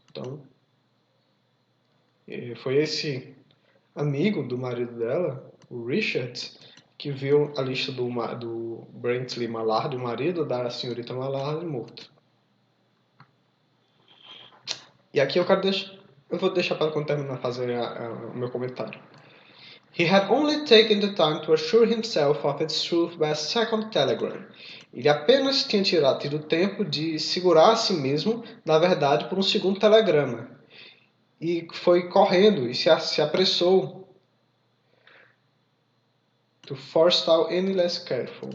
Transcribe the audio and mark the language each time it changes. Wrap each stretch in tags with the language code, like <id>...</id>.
<pt>Então, foi esse amigo do marido dela, o Richard, que viu a lista do Brantley Mallard, o marido da senhorita Mallard, morto. E aqui eu vou deixar para quando terminar fazer o meu comentário.</pt> <en>He had only taken the time to assure himself of its truth by a second telegram.</en> <pt>Ele apenas tinha tido tempo de segurar a si mesmo da verdade por um segundo telegrama. E foi correndo e se apressou.</pt> <en>To forestall any less careful.</en>